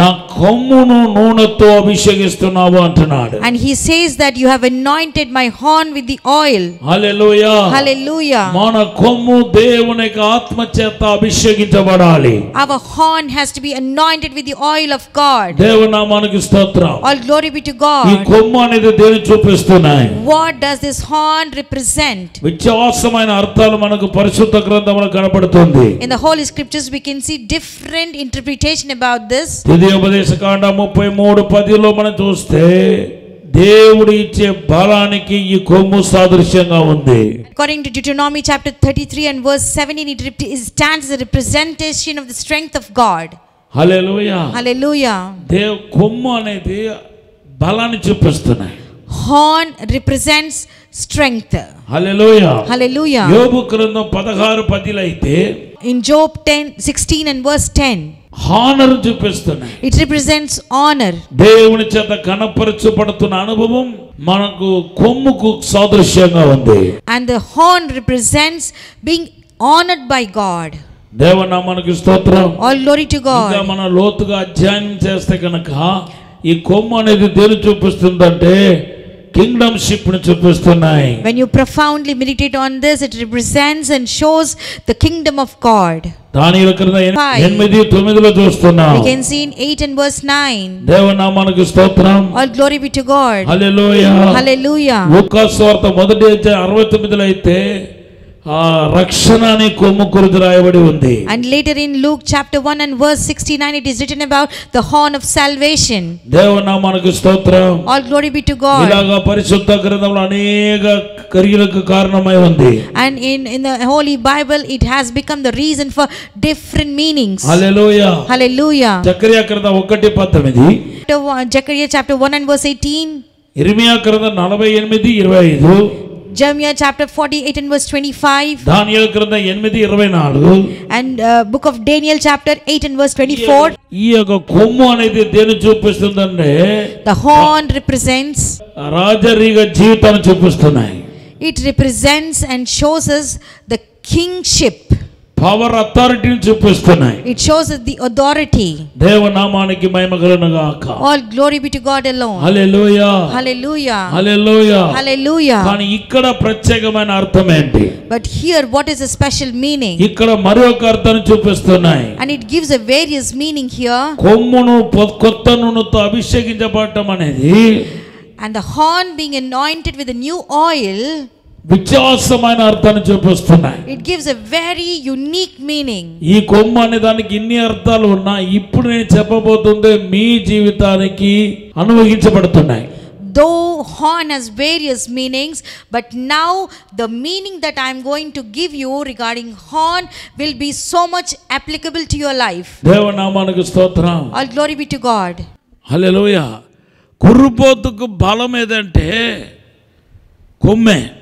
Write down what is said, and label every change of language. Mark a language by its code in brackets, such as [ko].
[te] నా కొమ్మును నూనెతో అభిషేకిస్తున్నావు అంటున్నాడు. [en] and he says that you have anointed my horn with the oil. [te] Hallelujah. [en] Hallelujah. [te] మన కొమ్ము దేవుని యొక్క ఆత్మ చేత అభిషేకించబడాలి. [en] Our horn has to be anointed with the oil of God. [te] దేవుని నామానికి స్తోత్రం. [en] All glory be to God. [te] ఈ కొమ్ము అనేది దేని చూపిస్తున్నాయి? [en] What does this horn represent? [te] విశ్వాసమైన అర్థాలు మనకు పరిశుద్ధ గ్రంథంలో కనపడుతుంది. [en] In the Holy Scriptures we can see different interpretation about this. [te] ద్వితీయోపదేశకాండ 33:10లో మనం చూస్తే దేవుడు ఇచ్చే బలానికి ఈ కొమ్ము సాదృశ్యంగా ఉంది. [en] According to Deuteronomy chapter 33 and verse 17 it stands as a representation of the strength of God. [te] Hallelujah. [en] Hallelujah. [te] కొమ్ము అనేది బలాన్ని చూపిస్తున్నాయి. [en] Horn represents strength. [te] హల్లెలూయా. [en] Hallelujah. [te] యోబు గ్రంథం 16:10 అయితే [en] in Job 10:16 and verse 10 [te] honour చూపిస్తున్నాయి. [en] it represents honor. [te] దేవుని చేత కనపరచబడుతున్న అనుభవం మనకు కొమ్ముకు సాదృశ్యంగా ఉంది. [en] And the horn represents being honored by God. [te] దేవుని నామానికి స్తోత్రం. [en] All glory to God. [te] ఇంకా మనం లోతుగా అధ్యయనం చేస్తే కనుక ఈ కొమ్ము అనేది దేని చూపిస్తుందంటే కింగ్డమ్‌షిప్ ని చూపిస్తున్నాయి. [en] When you profoundly meditate on this, it represents and shows the kingdom of God. [te] దానియేలు గ్రంథం 8:9లో చూస్తున్నాం. [en] We can see in 8 and verse 9. [te] దేవుని నామానికి స్తోత్రం. [en] All glory be to God. [te] Hallelujah. [en] Hallelujah. [te] లూకా సువార్త 1:69 అయితే రక్షణ అనే కొమ్ము గురించి రాయబడి ఉంది. [en] And later in Luke chapter 1 and verse 69 it is written about the horn of salvation. [te] దేవుని నామానికి స్తోత్రం. [en] All glory be to God. [te] ఇలాగా పరిశుద్ధ గ్రంథంలో అనేక క్రియలకు కారణమై ఉంది. [en] And in the Holy Bible it has become the reason for different meanings. [te] Hallelujah. [en] Hallelujah. [te] జకర్యా గ్రంథం 1:19, [en] Zechariah chapter 1 and verse 18, [te] ఇర్మియా గ్రంథం 48:25, [en] Jeremiah chapter 48 and verse 25, [te] దానియేలు గ్రంథం 8:24, [en] and book of Daniel chapter 8 and verse 24. [te] ఈ యొక్క కొమ్ము అనేది దేని చూపిస్తుందంటే [en] The horn represents, [te] రాజరిక జీవితాన్ని చూపిస్తున్నాయి. [en] it represents and shows us the kingship. Power అథారిటీని [te] చూపిస్తున్నాయి. [en] It shows the authority. [te] దేవనామానికి మహిమ కలుగును గాక. [en] All glory be to God alone. [te] Hallelujah. [en] Hallelujah. [te] Hallelujah. [en] Hallelujah. [te] కానీ ఇక్కడ ప్రత్యేకమైన అర్థం ఏంటి? [en] But here what is a special meaning? [te] ఇక్కడ మరొక అర్థాన్ని చూపిస్తున్నాయి. [en] And it gives a various meaning here. [te] కొమ్మును కొత్త నూనెతో అభిషేకించబడటం అనేది [en] And the horn being anointed with a new oil, [te] విశ్వాసమైన అర్థాన్ని చూపిస్తున్నాయి. [en] it gives a very unique meaning. [te] ఈ కొమ్ము అనే దానికి ఇన్ని అర్థాలు ఉన్నా ఇప్పుడు నేను చెప్పబోతుంది మీ జీవితానికి అనుభవించబడుతున్నాయి. [en] Though horn has various meanings, but now the meaning that I am going to give you regarding horn will be so much applicable to your life. [te] దేవనామానికి స్తోత్రం. [en] All glory be to God. [te] హల్లెలూయా. కుర్రపోతుకు బలం ఏదంటే కొమ్మే.